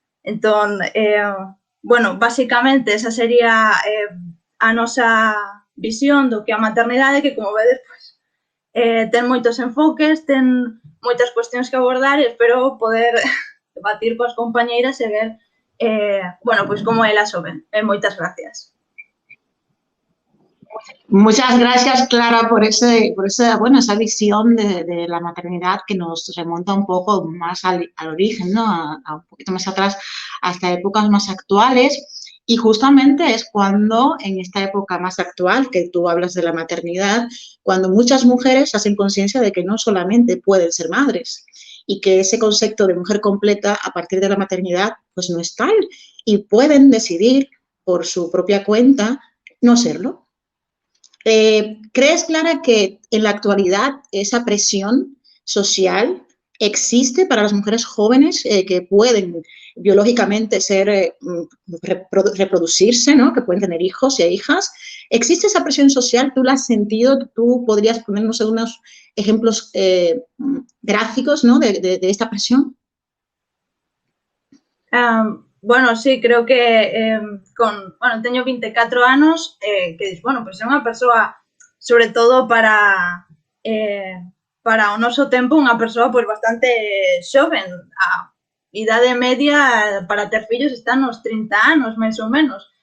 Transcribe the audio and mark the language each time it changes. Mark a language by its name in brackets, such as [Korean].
[Galician] Entón, bueno, basicamente esa sería a nosa visión do que a maternidade, que, como vedes, pues, ten moitos enfoques, ten moitas cuestións que abordar e espero poder debatir coas compañeiras e ver, bueno, pues como elas o ven. Moitas gracias. [Spanish] Muchas gracias, Clara, por bueno, esa visión de la maternidad que nos remonta un poco más al origen, ¿no? A un poquito más atrás, hasta épocas más actuales. Y justamente es cuando, en esta época más actual, que tú hablas de la maternidad, cuando muchas mujeres hacen conciencia de que no solamente pueden ser madres y que ese concepto de mujer completa a partir de la maternidad pues no es tal y pueden decidir por su propia cuenta no serlo. ¿Crees, Clara, que en la actualidad esa presión social existe para las mujeres jóvenes que pueden biológicamente ser, reproducirse, ¿no? Que pueden tener hijos e hijas? ¿Existe esa presión social? ¿Tú la has sentido? ¿Tú podrías ponernos algunos ejemplos gráficos, ¿no? de esta presión? [Galician] Bueno, sí, creo que bueno, teño 24 anos, que, bueno, pues é unha persoa, sobre todo para o noso tempo, unha persoa pois bastante xoven. A idade media para ter fillos está nos 30 anos, máis ou menos.